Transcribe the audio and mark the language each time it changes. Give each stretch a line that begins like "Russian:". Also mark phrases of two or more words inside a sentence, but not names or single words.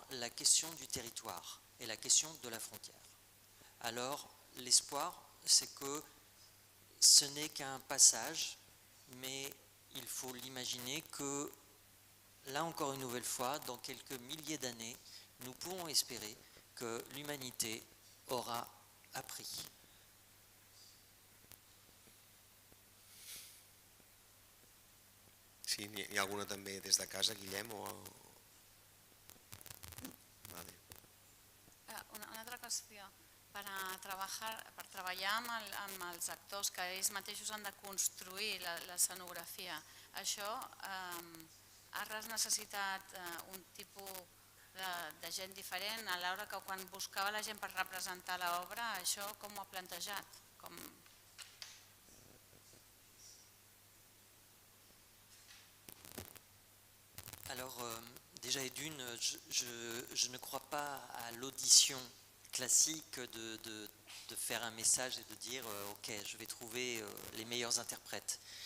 French: La question du territoire et la question de la frontière. Alors, l'espoir, c'est que ce n'est qu'un passage, mais il faut l'imaginer que, là encore une nouvelle fois, dans quelques milliers d'années, nous pouvons espérer que l'humanité aura appris.
Catalan: Sí, hi ha alguna també des de casa, Guillem? Vale. Una altra qüestió. Per treballar amb els actors que ells mateixos han de construir l'escenografia, això has necessitat un tipus de gent diferent a l'hora que quan buscava la gent per representar l'obra, això com ho ha plantejat?
French: Alors, déjà et d'une, je ne crois pas à l'audition classique de faire un message et de dire ok, je vais trouver les meilleurs interprètes.